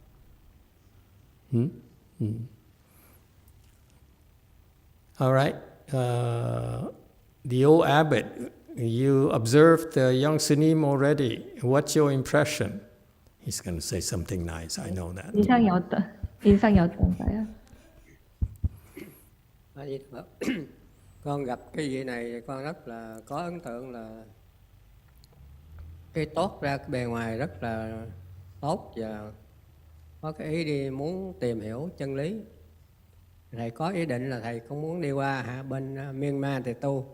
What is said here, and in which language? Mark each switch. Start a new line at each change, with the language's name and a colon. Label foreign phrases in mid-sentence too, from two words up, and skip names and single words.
English: All right. The old abbot, you observed the young Sunim already. What's your impression? He's going to say something nice. I know that.
Korean: 인상이 어떤가요?
Vietnamese: Con gặp cái vị này con rất là có ấn tượng, là cái tốt ra cái bề ngoài rất là tốt và có cái ý đi muốn tìm hiểu chân lý. Thầy có ý định là thầy cũng muốn đi qua bên Myanmar thì tu.